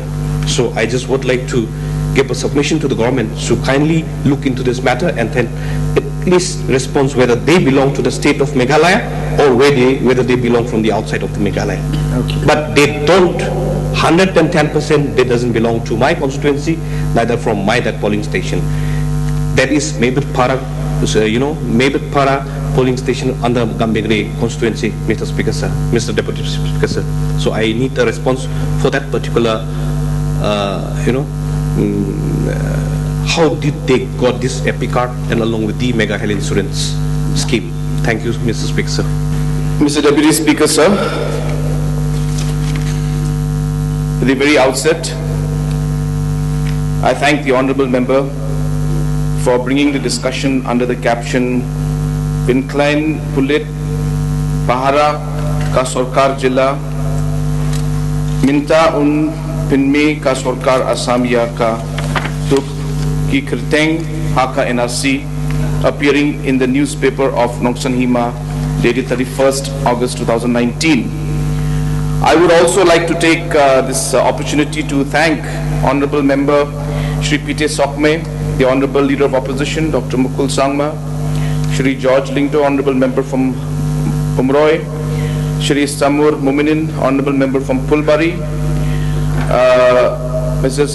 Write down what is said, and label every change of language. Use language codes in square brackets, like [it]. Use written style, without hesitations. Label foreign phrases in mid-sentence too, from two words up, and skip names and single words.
[en] So I just would like to give a submission to the government to kindly look into this matter, and then at least respond whether they belong to the state of Meghalaya or whether they belong from the outside of the Meghalaya. Okay. But they don't, 110%, they doesn't belong to my constituency, neither from my that polling station. That is Mebetpara, Mebetpara polling station under Gambegre constituency, Mr. Speaker, sir, Mr. Deputy Speaker, sir. So I need a response for that particular, how did they got this EPIC card and along with the mega health insurance scheme? Thank you, Mr. Speaker, sir. Mr. Deputy Speaker, sir, at the very outset, I thank the Honourable Member for bringing the discussion under the caption Pincline Pulit Pahara Ka Sarkar Jilla Minta Un Pinme Ka Sarkar Assam Ya Ka Tuk Ki Kirteng Haka NRC, appearing in the newspaper of Nongsan Hima dated 31st August 2019. I would also like to take this opportunity to thank Honourable Member Shri P.T. Sokme, the Honourable Leader of Opposition, Dr. Mukul Sangma, Shri George Lingto, Honourable Member from Pumroy, Shri Samur Muminin, Honourable Member from Pulbari, Mrs.